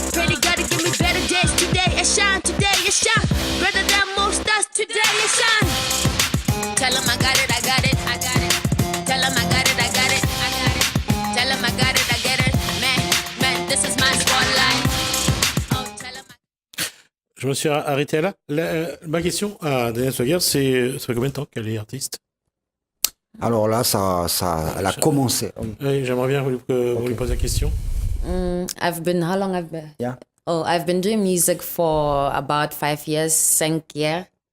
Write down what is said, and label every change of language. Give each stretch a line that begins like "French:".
English: Pray to God to give me better days today. And shine today, and shine. Better than most us today, and shine. Tell 'em I got it, I got it, I got it. Tell 'em I got it, I got it, I got it. Tell 'em I got it, I get it. Man, this is my spotlight. Oh, tell 'em
French: Je me suis arrêté là. Ma question à Daniel Swagger, ça fait combien de temps qu'elle est artiste? Alors là, elle a commencé. Oui, j'aimerais bien vous lui poser la question.
English: How long I've been? Yeah. Oh, I've been doing music for about 5 years, 5 years.